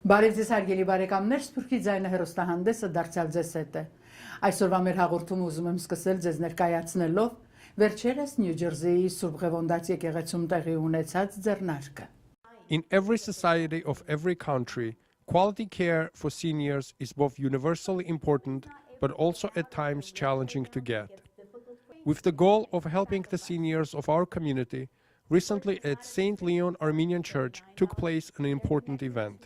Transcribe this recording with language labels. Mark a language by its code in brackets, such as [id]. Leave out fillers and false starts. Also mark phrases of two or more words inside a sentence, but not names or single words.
[hy] Բարև ձեզ հարգելի բարեկամներ, Սփյուռքի ձայնը հեռուստահանդեսը դարձյալ ձեզ հետ է։ Այսօրվա մեր հաղորդումը ուզում եմ սկսել ձեզ ներկայացնելով վերջերս Նյու Ջերսիի Սուրբ Ղևոնդաց եկեղեցում տեղի ունեցած ձեռնարկը։ [en] In every society of every country, quality care for seniors is both universally important but also at times challenging to get. With the goal of helping the seniors of our community, recently at St. Leon Armenian Church took place an important event.